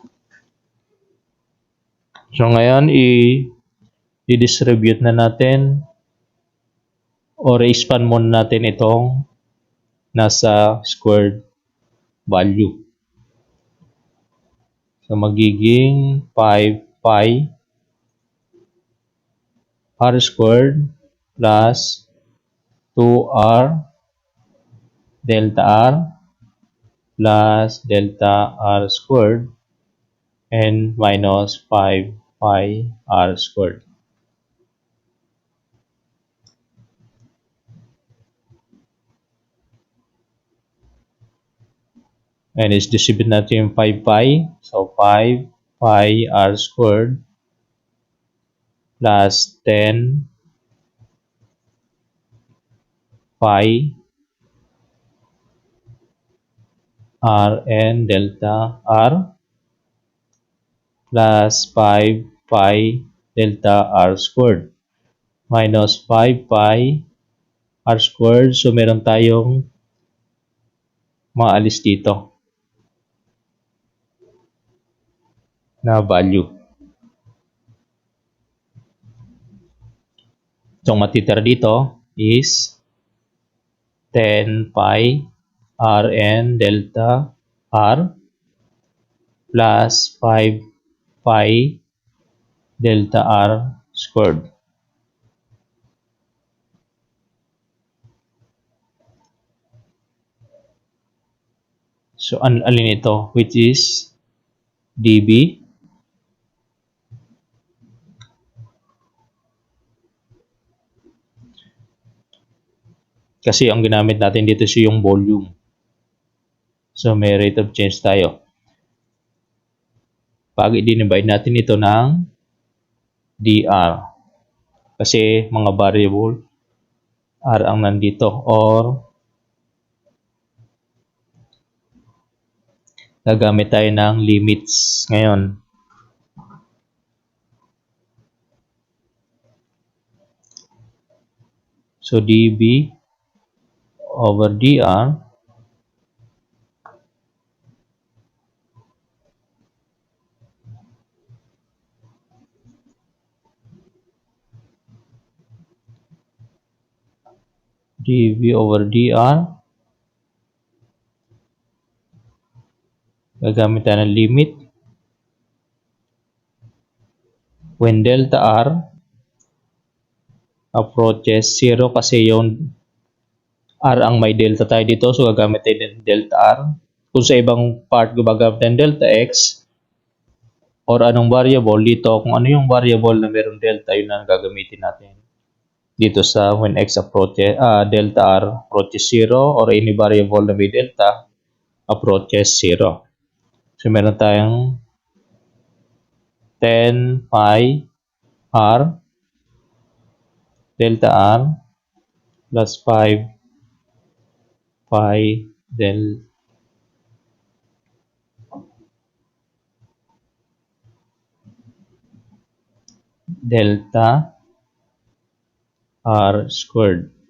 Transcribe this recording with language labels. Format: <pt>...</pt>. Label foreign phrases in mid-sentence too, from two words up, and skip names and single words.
<tl>So, ngayon, i-distribute na natin</tl> <en>or expand</en> <tl>muna natin itong nasa squared value.</tl> <en>So, magiging 5 pi r squared plus 2r delta r plus delta r squared and minus 5 pi r squared. And is distribute</en> <tl>natin yung 5 pi.</tl> <en>So, 5 pi r squared plus 10 pi r and delta r plus 5 pi delta r squared minus 5 pi r squared.</en> <tl>So, meron tayong maalis dito.</tl> <en>na value. So,</en> <tl>ang matitira dito</tl> <en>is 10 pi Rn delta R plus 5 pi delta R squared.</en> <tl>So, alin ito?</tl> <en>Which is dB</en> <tl>kasi ang ginamit natin dito is yung volume. So, may</tl> <en>rate of change</en> <tl>tayo. Pag i-divide natin ito ng dr kasi mga variable r ang nandito or gagamit tayo ng limits ngayon.</tl> <en>So, dB over dr dV over dr</en> <tl>gagamit tayo ng</tl> <en>limit when delta R approaches 0</en> <tl>kasi yung R ang may delta tayo dito, so gagamit tayo ng delta R. Kung sa ibang part gumagamit ng delta X or anong variable dito, kung ano yung variable na meron delta, yun ang gagamitin natin dito sa</tl> <en>when X approaches, delta R approaches 0 or any variable</en> <tl>na may</tl> <en>delta approaches 0. So</en> <tl>meron tayong</tl> <en>10 pi R delta R plus 5 pi delta R squared.</en>